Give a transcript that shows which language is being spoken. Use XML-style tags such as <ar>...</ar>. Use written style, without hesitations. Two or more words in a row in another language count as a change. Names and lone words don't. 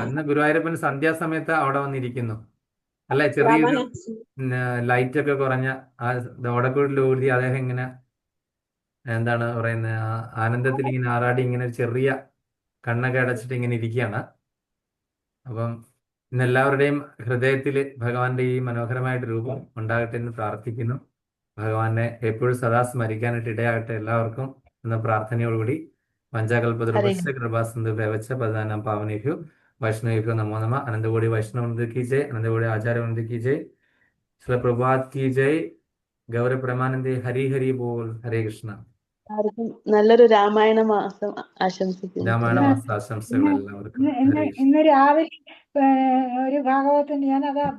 <ml>ഇന്ന് ഗുരുവായൂരപ്പൻ സന്ധ്യാസമയത്ത് അവിടെ വന്നിരിക്കുന്നു. അല്ലെ, ചെറിയൊരു ലൈറ്റ് ഒക്കെ കുറഞ്ഞ ഓടക്കൂടിലൂതി അദ്ദേഹം ഇങ്ങനെ എന്താണ് പറയുന്നത്, ആനന്ദത്തിൽ ഇങ്ങനെ ആറാടി ഇങ്ങനെ ചെറിയ കണ്ണൊക്കെ അടച്ചിട്ട് ഇങ്ങനെ ഇരിക്കുകയാണ്. അപ്പം ഇന്ന് എല്ലാവരുടെയും ഹൃദയത്തിൽ ഭഗവാന്റെ ഈ മനോഹരമായിട്ട് രൂപം ഉണ്ടാകട്ടെ എന്ന് പ്രാർത്ഥിക്കുന്നു. ഭഗവാനെ എപ്പോഴും സദാ സ്മരിക്കാനായിട്ട് ഇടയാകട്ടെ എല്ലാവർക്കും എന്ന പ്രാർത്ഥനയോടുകൂടി</ml> <sa>പഞ്ചാകൽപതൃപശ്ച കൃപാസിന്ധു ഭവച്ച പദാനാം പാവനേഭ്യോ വൈഷ്ണവേഭ്യോ നമോ നമ.</sa> <hi>अनंतकोटि वैष्णव की जय, अनंतकोटि आचार्य की जय, श्री प्रभात की जय, गौर प्रमानंदे, हरि हरि बोल.</hi> <ml>ഹരേ കൃഷ്ണ. നല്ലൊരു രാമായണ മാസം ആശംസിക്കുന്നു. രാമായണ മാസ ആശംസകൾ എല്ലാവർക്കും. ഇന്ന് രാവിലെ ഒരു ഭാഗവതത്തിന് ഞാൻ അതാ</ml>